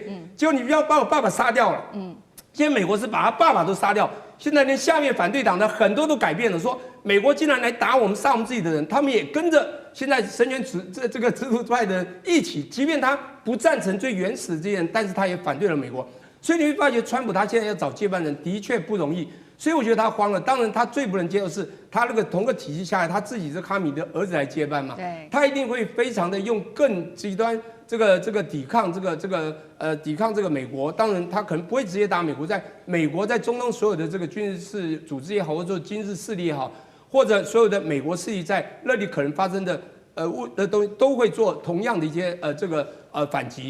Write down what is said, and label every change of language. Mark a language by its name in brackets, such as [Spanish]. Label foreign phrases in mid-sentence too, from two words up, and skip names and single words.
[Chinese] 結果你不要把我爸爸殺掉了。現在美國是把他爸爸都殺掉，現在連下面反對黨的很多都改變了，說美國竟然來打我們、殺我們自己的人，他們也跟着現在神權這個制度派的人一起，即便他不贊成最原始的這些人，但是他也反對了美国。所以你會發覺，川普他現在要找接班人的確不容易。所以我覺得他慌了。当然，他最不能接受是他那個同個體系下來，他自己是哈米的兒子來接班嘛。对，他一定會非常的用更極端这個抵抗抵抗這個美國。當然，他可能不會直接打美國，在美國在中東所有的這個軍事組織也好，或者說軍事勢力也好，或者所有的美國勢力在那裡可能發生的東西，都會做同樣的一些反擊。